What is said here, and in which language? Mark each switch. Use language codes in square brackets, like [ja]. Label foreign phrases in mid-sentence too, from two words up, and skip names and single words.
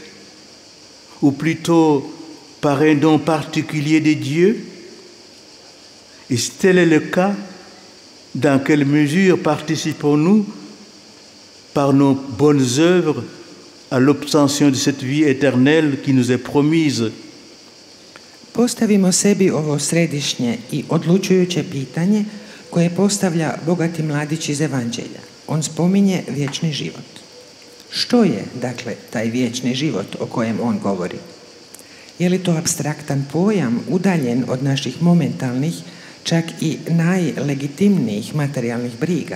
[fr] Ou plutôt par un don particulier de Dieu? Et si tel est le cas, dans quelle mesure participons-nous par nos bonnes œuvres à l'obtention de cette vie éternelle qui nous est promise? [hr] Postavimo sebi ovo središnje i odlučujuće pitanje koje postavlja bogati mladić iz Evanđelja. On spominje vječni život. Što je, dakle, taj vječni život o kojem on govori? Je li to apstraktan pojam, udaljen od naših momentalnih, čak i najlegitimnijih materijalnih briga?